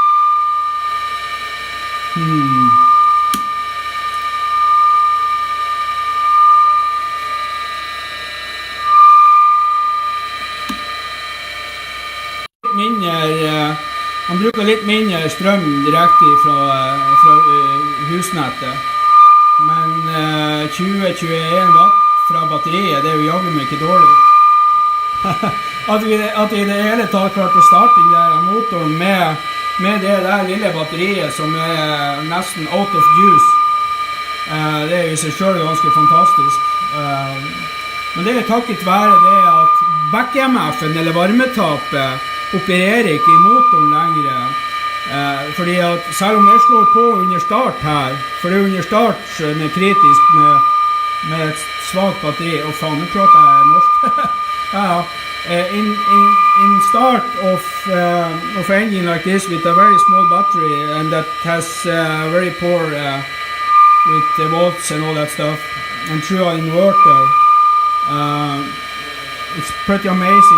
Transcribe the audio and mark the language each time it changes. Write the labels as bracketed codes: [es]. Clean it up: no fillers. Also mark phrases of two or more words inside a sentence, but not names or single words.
[no] Han bruker litt mindre strøm direkte fra husnettet. Men 20-21 watt fra batteriet, det er jo jaggu meg ikke dårlig. At vi i det hele tatt klart å starte den der motoren med det der lille batteriet som er nesten [en] out of juice, [no] det er jo i seg selv ganske fantastisk. Men det er takket være det at back-EMF-en eller varmetapet opererer ikke i motoren lenger Fordi at selv om jeg slår på under start her, for det er under start som er kritisk med et svagt batteri, og faen, nå prater jeg norsk. Ja. [en] In start of engine like this with a very small battery and that has very poor with the volts and all that stuff, and through an inverter, it's pretty amazing.